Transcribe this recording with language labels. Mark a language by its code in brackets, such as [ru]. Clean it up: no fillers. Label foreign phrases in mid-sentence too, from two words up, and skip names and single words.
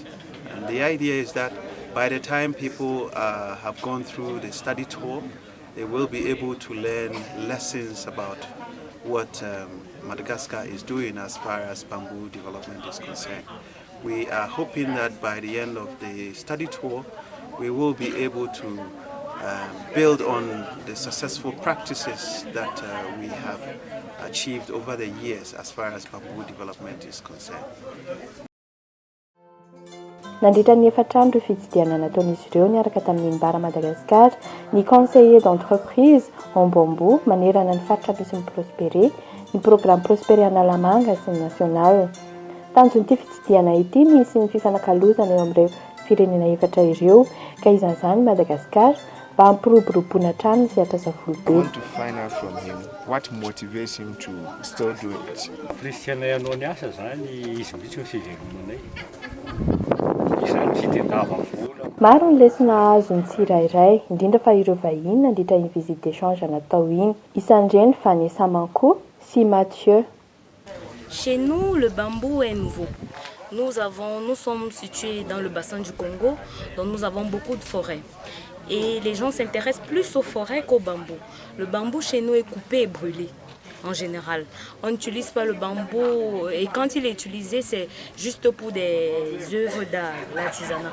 [en] And the idea is that by the time people have gone through the study tour, they will be able to learn lessons about what Madagascar is doing as far as bamboo development is concerned. We are hoping that by the end of the study tour, we will be able to build on the successful practices that we have achieved over the years as far as bamboo development is concerned. [mg] Nandritra ny efatrandro fitsidiana nataon'izy ireo niaraka tamin'ny Mbara Madagasikara ny [fr] conseiller d'entreprise en bambou [mg] manerana ny faritra misy ny Prospéré, ny programme Prospéré Analamanga sy ny national. Tanjon'ity fitsidiana ity nisy ny fifanakalozana eo amin'ireo firenena efatra ireo ka isan'izany Madagasikara mba hampiroboroboana hatrany ny sehatr'asavolo be. [en] I want to find out from him what motivates him to still do it. [mg] Kristiana ianao ny asa zany izy mihitsy ny fivelomanay. Maro ny lesona azo ny tsirairay, indrindra fa ireo vahiny nandritra ny [fr] visite d'échange [mg] natao iny. Isan'ireny Vanessa Manko sy Mathieu. [fr] Chez nous, le bambou est nouveau. Nous sommes situés dans le bassin du Congo, donc nous avons beaucoup de forêts. Et les gens s'intéressent plus aux forêts qu'au bambou. Le bambou chez nous est coupé et brûlé. En général, on n'utilise pas le bambou et quand il est utilisé, c'est juste pour des œuvres d'art, l'artisanat.